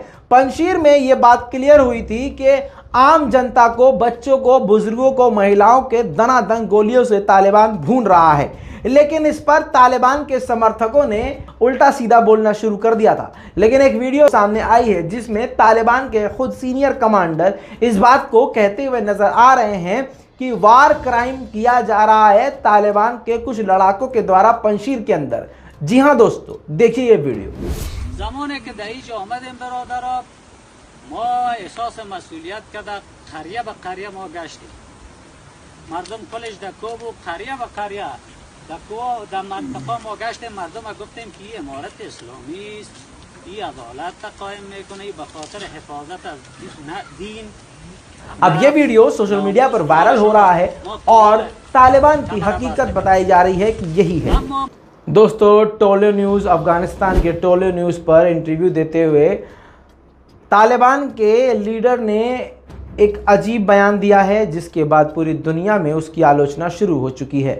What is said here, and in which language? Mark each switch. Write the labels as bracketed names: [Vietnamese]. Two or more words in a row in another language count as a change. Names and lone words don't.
[Hindi] पंजशीर में यह बात क्लियर हुई थी कि आम जनता को, बच्चों को, बुजुर्गों को, महिलाओं के दनादन गोलियों से तालिबान भून रहा है, लेकिन इस पर तालिबान के समर्थकों ने उल्टा सीधा बोलना शुरू कर दिया था। लेकिन एक वीडियो सामने आई है जिसमें तालिबान के खुद [English] senior commander [Hindi] इस बात को कहते हुए नजर आ रहे हैं कि [English] war crime [Hindi] किया जा रहा है तालिबान के कुछ लड़ाकों के द्वारा पंजशीर के अंदर। जी हाँ दोस्तों, देखिए ये वीडियो। [Persian] زمانی که دهیج آمدیم برادرها ما احساس مسئولیت کرده قریه به قریه ما گشتیم. مردم کلش دکو و قریه به قریه دکو در منطقه ما گشتیم. مردم گفتیم که این امارت اسلامی است، این عدالت قائم میکنه به خاطر حفاظت از دین. [Hindi] अब ये वीडियो [English] social media [Hindi] पर वायरल हो रहा है और तालिबान की हकीकत बताई जा रही है कि यही है। दोस्तों टोलो न्यूज़, अफगानिस्तान के टोलो न्यूज़ पर इंटरव्यू देते हुए तालिबान के लीडर ने एक अजीब बयान दिया है, जिसके बाद पूरी दुनिया में उसकी आलोचना शुरू हो चुकी है।